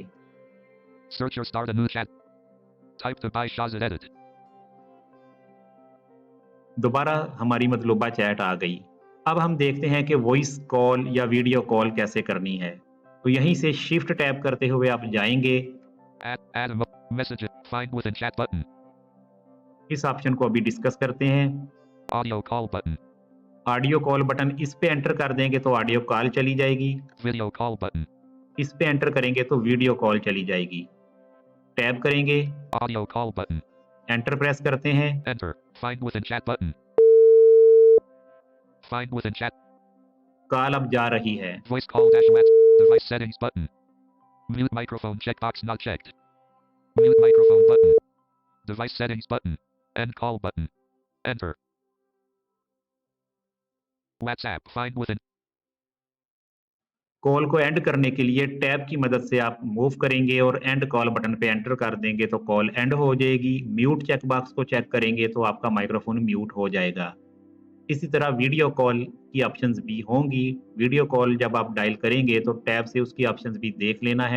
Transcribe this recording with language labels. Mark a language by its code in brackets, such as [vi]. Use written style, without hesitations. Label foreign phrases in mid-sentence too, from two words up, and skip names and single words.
[en] Search or start a new chat. Type to by Shazad edit. [hi] दोबारा हमारी मतलूबा चैट आ गई। अब हम देखते हैं कि [en] voice call [hi] या [en] video call [hi] कैसे करनी है। तो यहीं से [en] shift tab [hi] करते हुए आप जाएंगे। [en] Add message. Find within chat button. [hi] इस ऑप्शन को अभी डिस्कस करते हैं। [en] Audio call button. audio call button, [hi] इस पे एंटर कर देंगे तो [en] audio call [hi] चली जाएगी। [en] Video call button. [hi] इस पे एंटर करेंगे तो [en] video call [hi] चली जाएगी। टैब करेंगे, [en] Audio call button. enter press [hi] करते हैं। [en] Enter. Find within chat button. Find within chat. [hi] कॉल अब जा रही है। [en] Voice call dash WhatsApp. Device settings button. Mute microphone checkbox not checked. Mute microphone button. Device settings button. End call button. Enter. WhatsApp. Find within. [hi] कॉल को एंड करने के लिए टैब की मदद से आप मूव करेंगे और [en] end call button [hi] पे एंटर कर देंगे तो [en] call end [hi] हो जाएगी। [en] mute check box [hi] को चेक करेंगे तो आपका [en] microphone mute [hi] हो जाएगा। इसी तरह [en] video call [hi] की ऑप्शंस भी होंगी। [en] video call [hi] जब आप डायल करेंगे तो टैब से उसकी ऑप्शंस भी देख लेना है।